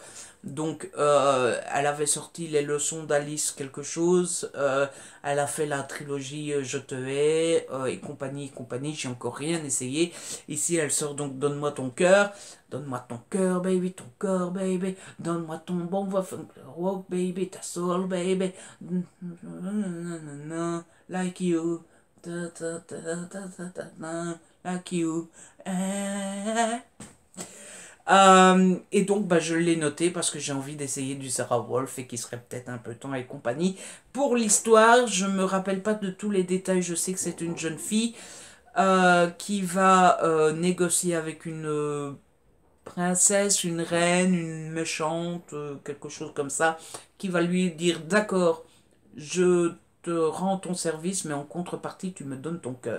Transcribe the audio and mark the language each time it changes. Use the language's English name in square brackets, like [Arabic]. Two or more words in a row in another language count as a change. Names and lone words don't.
[French] Donc elle avait sorti les leçons d'Alice quelque chose, elle a fait la trilogie Je te hais et compagnie, j'ai encore rien essayé. Ici elle sort donc Donne-moi ton cœur baby, ton corps baby, donne-moi ton bon voix rock baby, ta soul baby, [English] like you, like you. [French] Et donc bah, je l'ai noté parce que j'ai envie d'essayer du Sarah Wolf et qui serait peut-être un peu temps et compagnie. Pour l'histoire, je me rappelle pas de tous les détails, je sais que c'est une jeune fille qui va négocier avec une princesse, une reine, une méchante, quelque chose comme ça, qui va lui dire d'accord, je te rends ton service, mais en contrepartie, tu me donnes ton cœur.